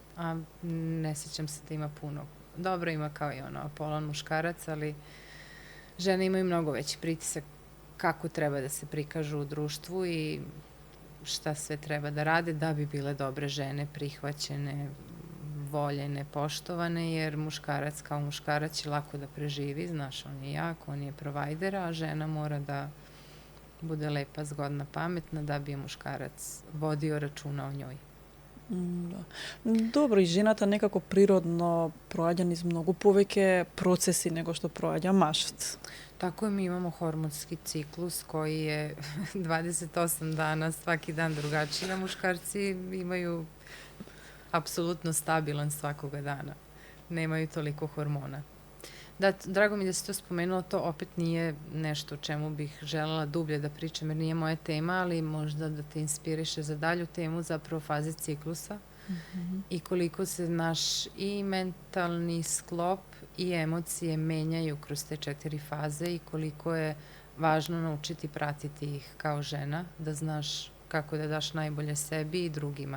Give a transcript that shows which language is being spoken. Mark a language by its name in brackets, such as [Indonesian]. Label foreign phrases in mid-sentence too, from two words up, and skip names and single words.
[Serbian] A ne sjećam se da ima puno. Dobro ima kao i ono Apolon muškarac, ali žene imaju mnogo veći pritisak kako treba da se prikažu u društvu i šta sve treba da rade da bi bile dobre žene, prihvaćene, voljene, poštovane, jer muškarac kao muškarac će lako da preživi, znaš, on je jak, on je provajder, a žena mora da bude lepa, zgodna, pametna, da bi je muškarac vodio računa o njoj. [Macedonian] Да. Добро, и жената некако природно проаѓа низ многу повеќе процеси него што проаѓа мажот. [Serbian] Tako je, mi imamo hormonski ciklus koji je 28 dana, svaki dan drugačiji, a muškarci imaju apsolutno stabilan svakoga dana. Nemaju toliko hormona. Da, drago mi da si to spomenula, to opet nije nešto o čemu bih želela dublje da pričam, jer nije moja tema, ali možda da te inspiriše za dalju temu, zapravo faze ciklusa i koliko se naš i mentalni sklop i emocije menjaju kroz te 4 faze i koliko je važno naučiti pratiti ih kao žena, da znaš kako da daš najbolje sebi i drugima